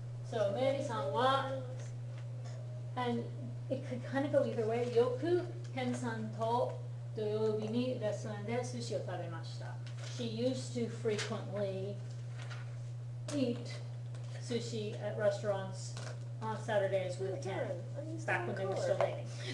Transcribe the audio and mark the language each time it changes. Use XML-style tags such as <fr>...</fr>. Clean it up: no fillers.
<en>So Mary-san wa, and it could kind of go either way.</en> <ja>Yoku Ken-san to 土曜日にレストランで寿司を食べました。</ja> <en>She used to frequently eat sushi at restaurants on Saturdays with Ken, back when they were still dating.</en>